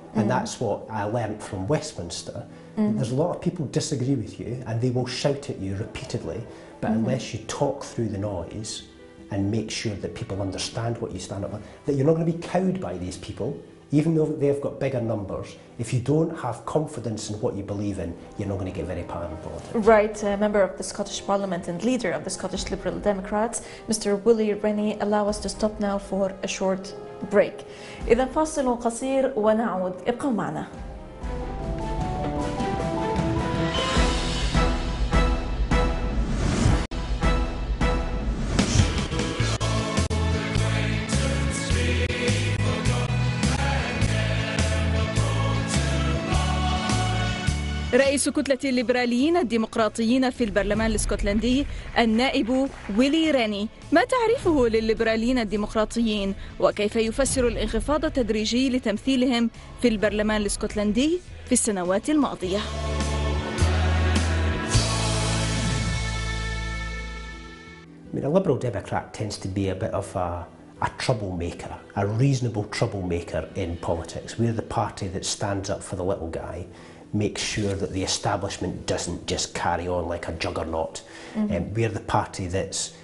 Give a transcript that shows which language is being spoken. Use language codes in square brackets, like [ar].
[en] And that's what I learned from Westminster. There's a lot of people disagree with you and they will shout at you repeatedly, but unless you talk through the noise and make sure that people understand what you stand up for, that you're not going to be cowed by these people, even though they've got bigger numbers. If you don't have confidence in what you believe in, you're not going to get very far in politics. Right, member of the Scottish Parliament and leader of the Scottish Liberal Democrats, Mr. Willie Reni, allow us to stop now for a short break. [ar] إذا فاصل قصير ونعود، ابقوا معنا. رئيس كتلة الليبراليين الديمقراطيين في البرلمان الاسكتلندي النائب ويللي ريني، ما تعريفه للليبراليين الديمقراطيين وكيف يفسر الانخفاض التدريجي لتمثيلهم في البرلمان الاسكتلندي في السنوات الماضية؟ [en] I mean, a Liberal Democrat tends to be a bit of a troublemaker, a reasonable troublemaker in politics. We're the party that stands up for the little guy, make sure that the establishment doesn't just carry on like a juggernaut. We're the party that's